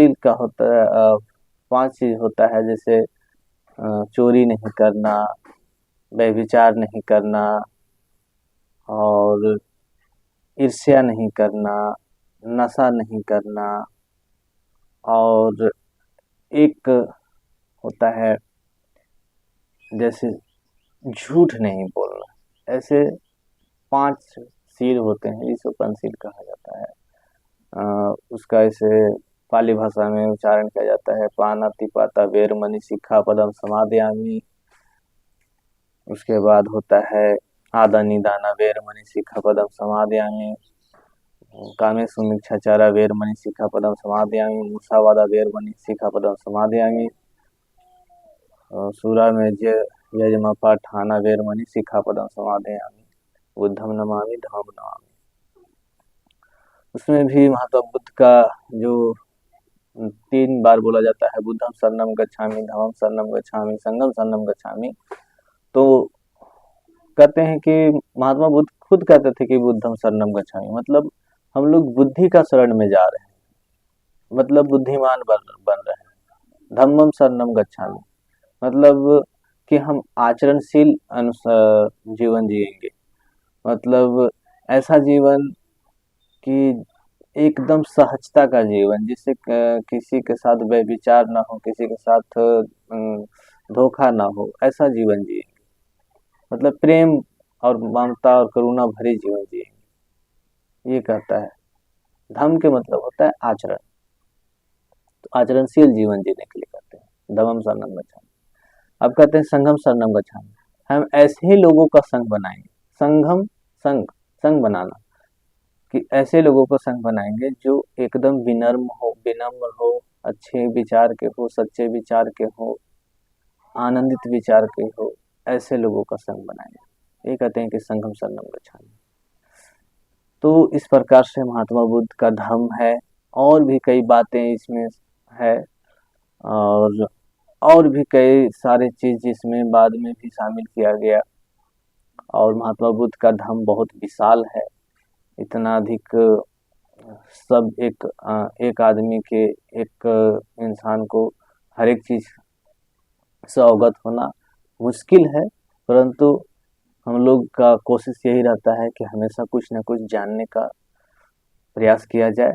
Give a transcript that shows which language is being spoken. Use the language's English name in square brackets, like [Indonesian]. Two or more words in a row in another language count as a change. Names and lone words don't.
[Hindi] पंचशील का होता है 5 चीज होता है, जैसे चोरी नहीं करना, व्यभिचार नहीं करना, और ईर्ष्या नहीं करना, नशा नहीं करना, और एक होता है जैसे झूठ नहीं बोलना। ऐसे 5 सील होते हैं, इसको पंचशील कहा जाता है। उसका ऐसे पाली भाषा में उच्चारण किया जाता है, [Pali] पानातिपाता वेरमणि सिक्खापदम समादयामि। [Hindi] उसके बाद होता है [Pali] आदा निदाना वेरमणि सिक्खापदम समादयामि, कामेषु मिच्छाचारा वेरमणि सिक्खापदम समादयामि, मुसावादा वेरमणि सिक्खापदम समादयामि, सूरा में यजमापाठाना वेरमणि सिक्खापदम समादयामि, बुद्धम नमामि धम्मं नमामि। [Hindi] उसमें भी महात्मा बुद्ध का जो 3 बार बोला जाता है, [Pali] बुद्धम शरणम गच्छामि, धम्मम शरणम गच्छामि, संघम शरणम गच्छामि। [Hindi] तो कहते हैं कि महात्मा बुद्ध खुद कहते थे कि [Pali] बुद्धम शरणम गच्छामि, [Hindi] मतलब हम लोग बुद्धि का शरण में जा रहे हैं, मतलब बुद्धिमान बन रहे हैं। [Pali] धम्मम शरणम गच्छामि [Hindi] मतलब कि हम आचरणशील जीवन जिएंगे, मतलब ऐसा जीवन कि एकदम सहजता का जीवन, जिससे किसी के साथ व्यभिचार ना हो, किसी के साथ धोखा ना हो, ऐसा जीवन जिएंगे। मतलब प्रेम और ममता और करुणा भरे जीवन जिएंगे, ये कहता है। धम्म के मतलब होता है आचरण, तो आचरणशील जीवन जीने के लिए कहते हैं [Pali] धम्मम शरणम गच्छामि। [Hindi] अब कहते हैं [Pali] संघम शरणम गच्छामि, [Hindi] हम ऐसे ही लोगों का संग बनाएंगे। संघम संग बनाना, कि ऐसे लोगों को संग बनाएंगे जो एकदम विनम्र हो, अच्छे विचार के हो, सच्चे विचार के हो, आनंदित विचार के हो, ऐसे लोगों का संग बनाएंगे। ये कहते हैं कि [Pali] संघम शरणम गच्छामि। [Hindi] तो इस प्रकार से महात्मा बुद्ध का धर्म है, और भी कई बातें इसमें है, और भी कई सारे चीज जिसमें बाद में भी शामिल किया गया। और महात्मा बुद्ध का धर्म बहुत विशाल है, इतना अधिक सब एक आदमी के, एक इंसान को हर एक चीज से अवगत होना मुश्किल है, परंतु हम लोग का कोशिश यही रहता है कि हमेशा कुछ न कुछ जानने का प्रयास किया जाए।